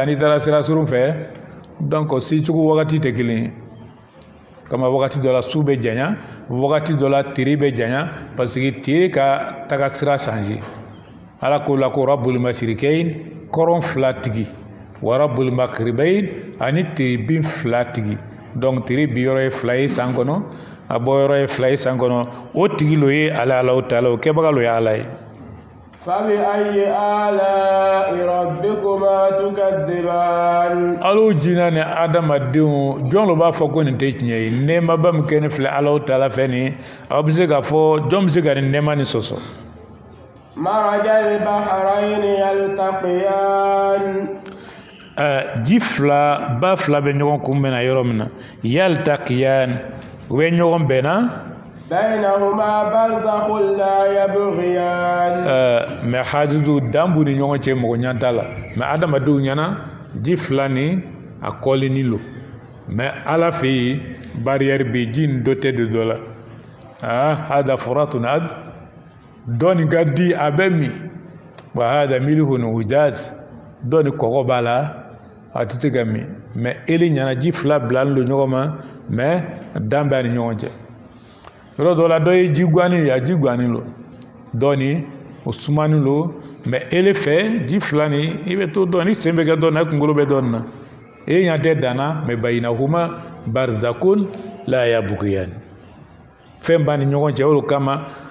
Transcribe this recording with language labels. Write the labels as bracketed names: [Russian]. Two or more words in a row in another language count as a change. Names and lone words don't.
[Bambara] ani taara sira surun fɛ donc se cogo wagati tɛ kelen ye kama wagati dɔ la su bɛ janya wagati dɔ la tere bɛ janya [French] parce que [Bambara] tere ka taga sira changer ala ko la ko [Arabic] رب المشرقين [Bambara] kɔrɔn fila tigi [Arabic] ورب المغربين [Bambara] ani tere bin fila tigi donc tere biyɔrɔ ye fila ye san kɔnɔ a bɔyɔrɔ ye fila ye san kɔnɔ o tigi lo ye ala taala o kɛbaga lo ye ala ye [Arabic] فبأي آلاء ربكما تكذبان [Bambara] alo jina ni adamadenw jɔn lo b'a fɔ ko nin tɛ tiɲɛ ye nɛɛmaba min kɛ ne filɛ ala taala fɛ nin aw bɛ se k'a fɔ jɔn bɛ se ka nin nɛɛma nin sɔsɔ [Arabic] مرج البحرين يلتقيان [Bambara] ji fila ba fila bɛ ɲɔgɔn kunbɛn na yɔrɔ min na yaltaqiyan u bɛ ɲɔgɔn bɛn na [Arabic] بينهما برزخ لا يبغيان [Bambara] mais hajudu dan b'u ni ɲɔgɔn cɛ mɔgɔ ɲan t'a la mais adamadenw ɲɛna ji fila ni a kɔlini lo mais ala fɛ yen barrière bɛ yen ji nin dɔ tɛ don dɔ la [Arabic] هذا فرات [Bambara] ad dɔ nin ka di a bɛ min wa [Arabic] هذا ملح أجاج [Bambara] dɔ nin kɔgɔ b'a la a tɛ se ka min mais eli ɲɛna ji fila bilalen don ɲɔgɔn ma mais dan b'a ni ɲɔgɔn cɛ yɔrɔ dɔ la dɔ ye ji guani ye a ji guani lo dɔ ni o sumani lo mais ele fɛ ji fila ni i bɛ to dɔn ni sen bɛ kɛ dɔn na i kunkolo bɛ dɔn na e ɲɛ tɛ danna mais [Arabic] بينهما برزخ لا يبغيان [Bambara] fɛn b'a ni ɲɔgɔn cɛ o kama